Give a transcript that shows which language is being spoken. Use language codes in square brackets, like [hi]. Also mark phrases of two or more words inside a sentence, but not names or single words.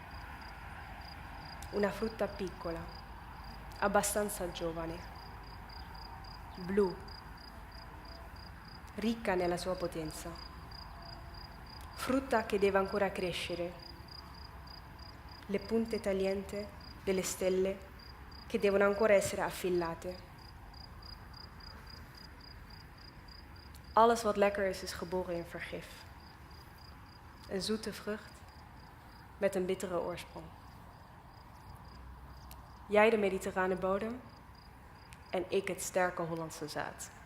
[it] Una frutta piccola, abbastanza giovane, blu, ricca nella sua potenza. Frutta che deve ancora crescere. Le punte tagliente delle stelle che devono ancora essere affillate. [nl] Alles wat lekker is geboren in vergif. Een zoete vrucht met een bittere oorsprong. Jij de mediterrane bodem en ik het sterke Hollandse zaad.